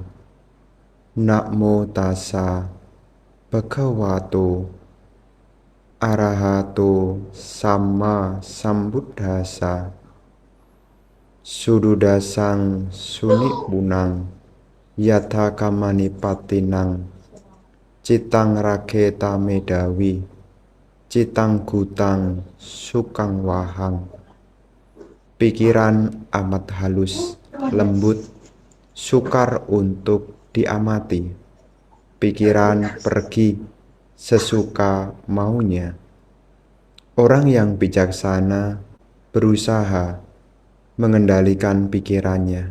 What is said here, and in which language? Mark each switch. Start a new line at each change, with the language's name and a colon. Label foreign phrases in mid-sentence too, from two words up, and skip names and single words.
Pali: Namo tassa bhagavato arahato sama sambuddhassa. Sududasang sunikbunang yatha kamanipatinang citang raketa medawi citang gutang sukang wahang.
Indonesian: Pikiran amat halus, lembut, sukar untuk diamati. Pikiran pergi sesuka maunya. Orang yang bijaksana berusaha mengendalikan pikirannya.